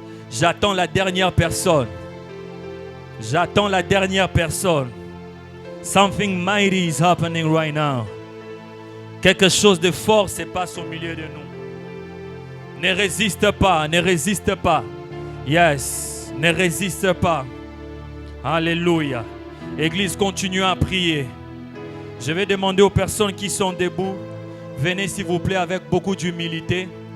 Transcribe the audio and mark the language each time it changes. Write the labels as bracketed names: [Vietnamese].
[French] J'attends la dernière personne. J'attends la dernière personne. [English] Something mighty is happening right now. [French] Quelque chose de fort se passe au milieu de nous. Ne résiste pas, ne résiste pas. Yes, ne résiste pas. Alléluia. Église, continue à prier. Je vais demander aux personnes qui sont debout, venez s'il vous plaît avec beaucoup d'humilité.